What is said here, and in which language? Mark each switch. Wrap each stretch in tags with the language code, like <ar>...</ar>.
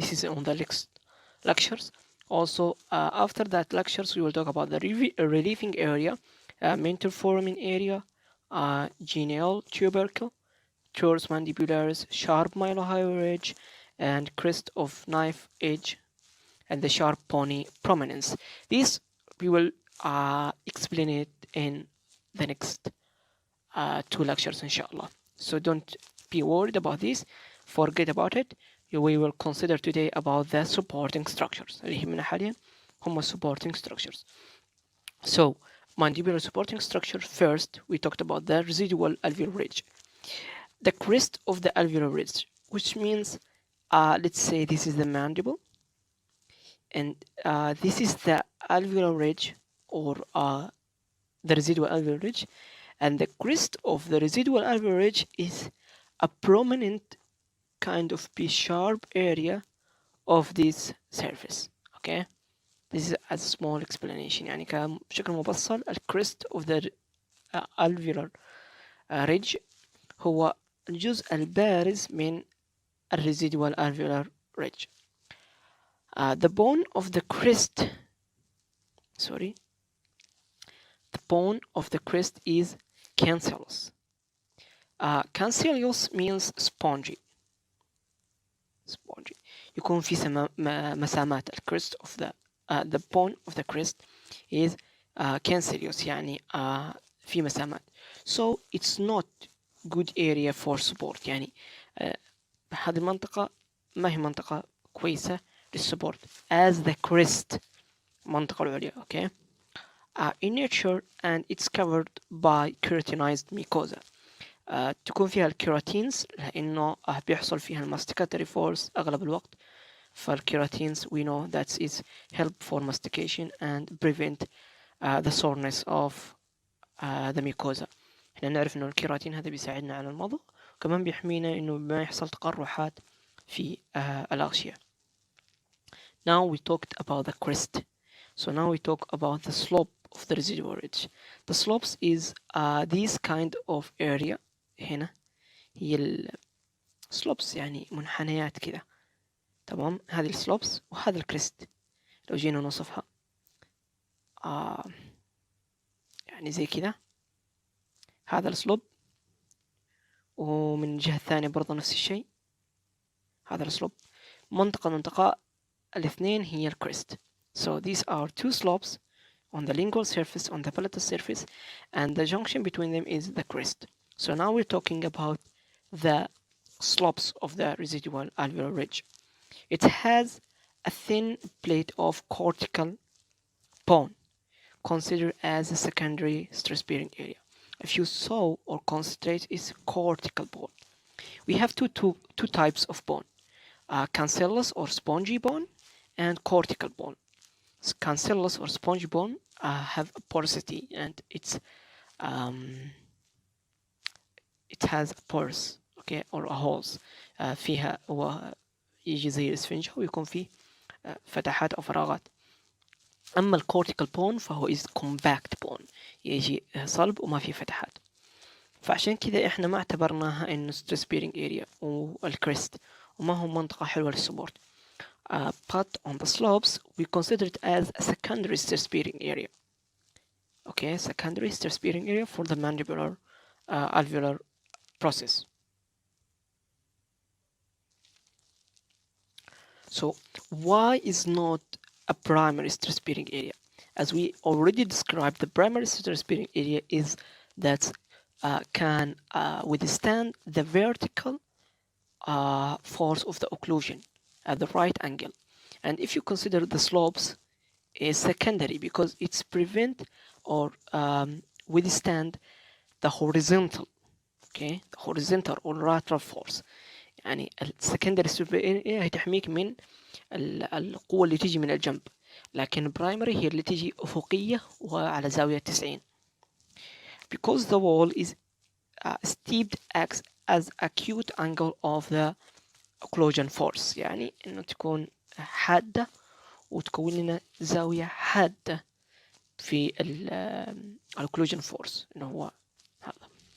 <en>This is on the next lectures. Also, after that lectures, we will talk about the relieving area, mental foramen area, genial tubercle, teres mandibularis, sharp mylohyoid ridge, and crest of knife edge, and the sharp pony prominence. These we will explain it in the next 2 lectures inshallah. So don't be worried about this, forget about it. We will consider today about the supporting structures.</en> <ar>اللي يهمنا حاليا هم</ar> <en>supporting structures. So mandibular supporting structure, first we talked about the residual alveolar ridge, the crest of the alveolar ridge, which means let's say this is the mandible, and this is the alveolar ridge or the residual alveolar ridge, and the crest of the residual alveolar ridge is a prominent kind of B-sharp area of this surface. Okay, this is a small explanation.</en> <ar>يعني بشكل مبسط ال</ar> <en>crest of the alveolar ridge</en> <ar>هو الجزء البارز من ال</ar> <en>residual alveolar ridge. The bone of the crest the bone of the crest is cancellous. Cancellous means spongy.</en> <ar>يكون في مسامات ال</ar> <en>crest of the bone of the crest is cancellous</en> <ar>يعني في مسامات.</ar> <en>So it's not good area for support.</en> <ar>يعني هذه المنطقة ما هي منطقة كويسة للسبورت</ar> <en>as the crest</en> <ar>المنطقة العليا.</ar> <en>okay. In nature and it's covered by keratinized mucosa.</en> <ar>تكون فيها الكيراتينز لأنه بيحصل فيها الماستيكاتوري فورس أغلب الوقت.</ar> <en>فالكيراتينز we know that is help for mastication and prevent the soreness of the mucosa.</en> <ar>احنا نعرف انه الكيراتين هذا بيساعدنا على المضغ وكمان بيحمينا انه ما يحصل تقرحات في الأغشية.</ar> <en>Now we talked about the crest. So now we talk about the slope of the residual ridge. The slopes is this kind of area.</en> <ar>هنا هي slopes يعني منحنيات كذا. تمام، هذه السلوبس وهذا الكريست. لو جينا نوصفها يعني زي كذا، هذا السلوب ومن الجهة الثانية برضه نفس الشيء هذا السلوب. منطقة الاثنين هي الكريست.</ar> <en>So these are two slopes on the lingual surface, on the palatal surface, and the junction between them is the crest. So now we're talking about the slopes of the residual alveolar ridge. It has a thin plate of cortical bone, considered as a secondary stress-bearing area. If you saw or concentrate is cortical bone. We have two types of bone, cancellous or spongy bone and cortical bone. Cancellous or spongy bone have a porosity and it has a pores, okay, or a holes</en> <ar>فيها يجي زي الاسفنجة ويكون فيه فتحات أو فراغات. أما الكورتيكال بون فهو</ar> <en>is compact bone،</en> <ar>يجي صلب وما فيه فتحات. فعشان كذا إحنا ما اعتبرناها إنه</ar> <en>stress bearing area</en> <ar>والكريست وما هو منطقة حلوة للسبورت.</ar> <en>But on the slopes we consider it as a secondary stress bearing area. Okay, secondary stress bearing area for the mandibular alveolar process. So why is not a primary stress bearing area? As we already described, the primary stress bearing area is that can withstand the vertical force of the occlusion at the right angle. And if you consider the slopes is secondary because it's prevent or withstand the horizontal, okay, the horizontal or lateral force.</en> <ar>يعني السكندري هي تحميك من القوة اللي تيجي من الجنب، لكن البرايمري هي اللي تيجي أفقية وعلى زاوية 90.</ar> <en>Because the wall is steeped acts as acute angle of the occlusion force،</en> <ar>يعني إنه تكون حادة وتكون لنا زاوية حادة في</ar> <en>occlusion force</en> <ar>إنه هو هذا.</ar>